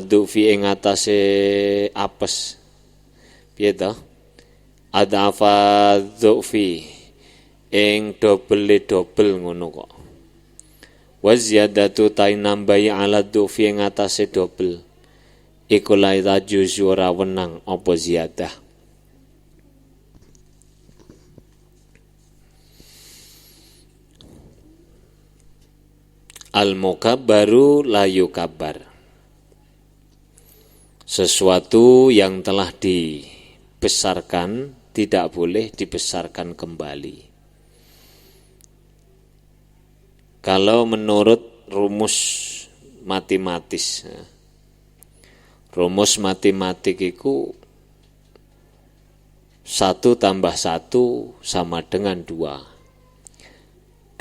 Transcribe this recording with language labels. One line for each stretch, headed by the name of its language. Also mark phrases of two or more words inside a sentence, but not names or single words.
Javanese: du'fi ing atase apes piye to
Arabic: أضعاف ضعف
Javanese: ing dobel ngono kok
Arabic: وزيادة ت
Javanese: nambahi
Arabic: على ضعف
Javanese: ing atase dobel iku
Arabic: لا تجوز
Javanese: ora wenang apa ziyadah
Arabic: المكبر لا يكبر
Indonesian: sesuatu yang telah dibesarkan tidak boleh dibesarkan kembali. Kalau menurut rumus matematis, rumus matematik itu 1 tambah 1 sama dengan 2.